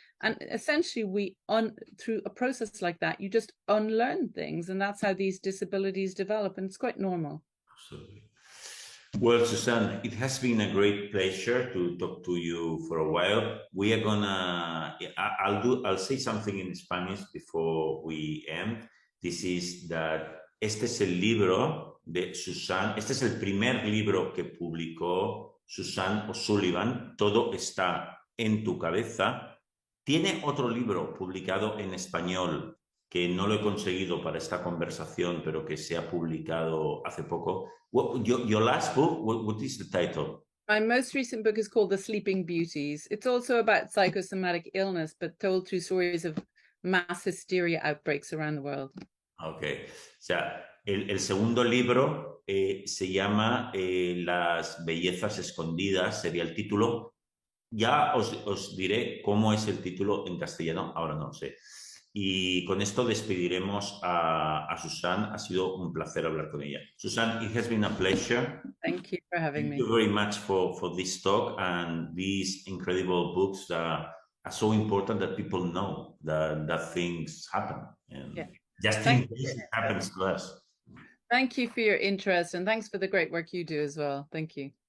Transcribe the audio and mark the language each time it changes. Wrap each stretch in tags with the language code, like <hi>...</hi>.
<en>And essentially through a process like that, you just unlearn things. And that's how these disabilities develop. And it's quite normal. Absolutely. Well, Suzanne, it has been a great pleasure to talk to you for a while. We are gonna, I'll say something in Spanish before we end. This is that</en> <es>este es el libro de Suzanne, este es el primer libro que publicó Suzanne O'Sullivan, Todo está en tu cabeza. Tiene otro libro publicado en español que no lo he conseguido para esta conversación, pero que se ha publicado hace poco.</es> <en>Your last book, what is the title? My most recent book is called The Sleeping Beauties. It's also about psychosomatic illness, but told through stories of mass hysteria outbreaks around the world. Ok.</en> <es>O sea, el segundo libro se llama Las bellezas escondidas, sería el título. Ya os diré cómo es el título en castellano, ahora no lo sé. Y con esto despediremos a Suzanne. Ha sido un placer hablar con ella.</es> <en>Suzanne, it has been a pleasure. Thank you for having me. Thank you very much for this talk and these incredible books that are so important that people know that things happen. And yeah. Just in case it happens to us. Thank you for your interest and thanks for the great work you do as well. Thank you.</en>